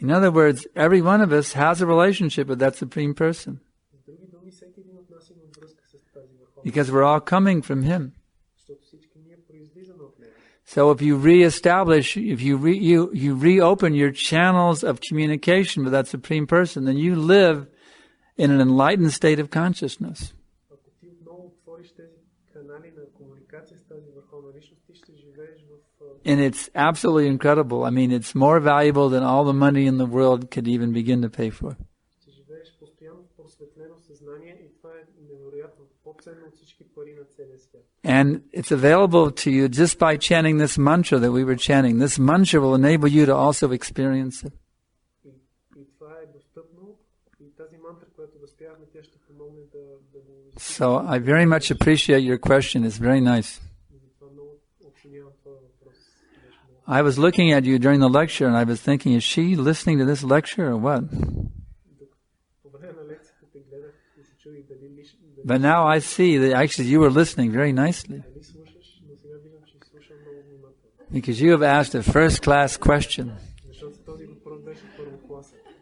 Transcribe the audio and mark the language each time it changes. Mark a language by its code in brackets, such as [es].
[en] In other words, every one of us has a relationship with that Supreme Person. [bg] С други думи, всеки един от нас има връзка с тази върховна. [en] Because we're all coming from Him. [bg] Защото всички ние произлизаме от него. [en] So if you reestablish, if you reopen your channels of communication with that Supreme Person, then you live in an enlightened state of consciousness. [bg] Ако ти отново отвориш тези канали на комуникация с тази върховна личност, ти ще живееш в... [en] And it's absolutely incredible. I mean, it's more valuable than all the money in the world could even begin to pay for. [bg] Ще живееш постоянно в просветлено съзнание и това е невероятно, по-ценно от всички пари на целия свят. [en] And it's available to you just by chanting this mantra that we were chanting. This mantra will enable you to also experience it. [bg] И това е достъпно и тази мантра, която възпяваме, тя ще помогне да го... [en] So I very much appreciate your question. It's very nice. [bg] Затова много оценявам това въпрос. [en] I was looking at you during the lecture and I was thinking, is she listening to this lecture or what? [bg] По време на лекцията те гледах и се чудих дали [en] But now I see that actually you were listening very nicely. [bg] слушаш, но сега виждам, че слушам много внимателно. [en] Because you have asked a first-class question. [bg] Защото този въпрос беше първокласен.